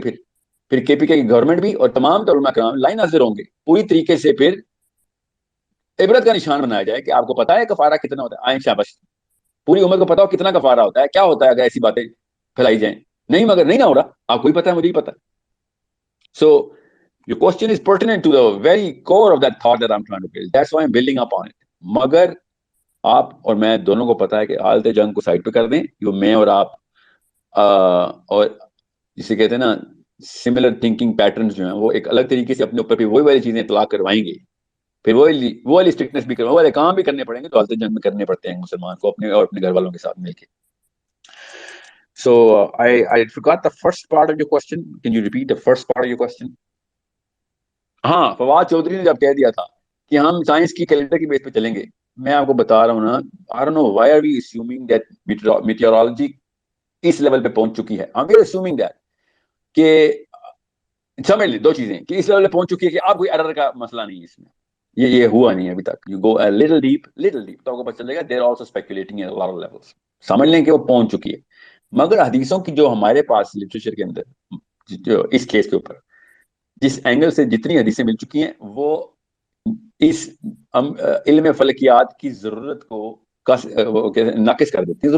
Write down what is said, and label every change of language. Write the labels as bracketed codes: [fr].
[ur] پھر کے پی کے کی گورنمنٹ بھی اور تمام علماء کرام لائن حاضر ہوں گے پوری طریقے سے. پھر عبرت کا نشان بنایا جائے کہ آپ کو پتا ہے کفارہ کتنا ہوتا ہے، آئیں شاباش، پوری امت کو پتا ہو کتنا کفارہ ہوتا ہے، کیا ہوتا ہے اگر ایسی باتیں پھیلائی جائیں. نہیں، مگر نہیں نہ ہو رہا، آپ کو ہی پتا ہے، مجھے ہی پتا. [en] So your question is pertinent to the very core of that thought that I'm trying to build. That's why I'm building up on it. [ur] مگر آپ اور میں دونوں کو پتا ہے کہ حالت جنگ کو سائڈ پہ کر دیں، جو میں اور آپ اور جسے کہتے ہیں نا سملر تھنکنگ پیٹرنز جو ہیں وہ ایک الگ طریقے سے اپنے اوپر پھر وہی والی چیزیں اطلاق کروائیں گے، پھر وہ والی اسٹرکٹنس بھی وہ والے کام بھی کرنے پڑیں گے جو حالت جنگ میں کرنے پڑتے ہیں مسلمان کو اپنے اور اپنے گھر والوں کے ساتھ مل کے. [en] So I forgot the first part of your question. Can you repeat the first part of your question? [ur] ہاں، فواد چودھری نے جب کہہ دیا تھا کہ ہم سائنس کی کیلنڈر کی بیس پہ چلیں گے، میں آپ کو بتا رہا ہوں نا، [en] I don't know why are we assuming that [ur] meteorology اس level پہ پہنچ چکی ہے. [en] I'm assuming that [ur] کہ سمجھ لیں دو چیزیں کہ اس لیول پہ پہنچ چکی ہے کہ آپ کوئی ایرر کا مسئلہ نہیں ہے اس میں، یہ ہوا نہیں ہے ابھی تک. [en] You go a little deep [ur] تو آپ کو پتہ چلے گا [en] they're also speculating at a lot of levels. [ur] سمجھ لیں کہ وہ پہنچ چکی ہے. مگر حدیثوں کی جو ہمارے پاس لٹریچر کے اندر جو اس کیس کے اوپر جس اینگل سے جتنی حدیثیں مل چکی ہیں وہ اس علم فلکیات کی ضرورت کو ناقص کر دیتی ہیں.